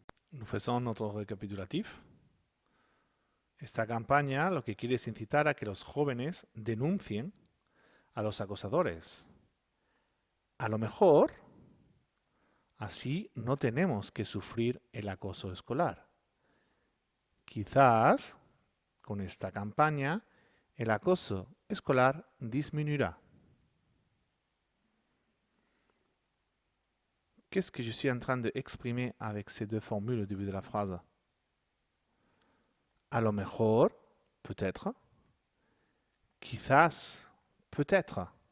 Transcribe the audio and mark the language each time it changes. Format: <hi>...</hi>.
<fr>Nous faisons notre récapitulatif.</fr> <es>Esta campaña lo que quiere es incitar a que los jóvenes denuncien a los acosadores. A lo mejor, así no tenemos que sufrir el acoso escolar. Quizás, con esta campaña, el acoso escolar disminuirá.</es> <fr>Qu'est-ce que je suis en train d'exprimer avec ces deux formules au début de la phrase?</fr> <es>A lo mejor,</es> <fr>peut-être.</fr> <es>Quizás,</es> <fr>peut-être.</fr>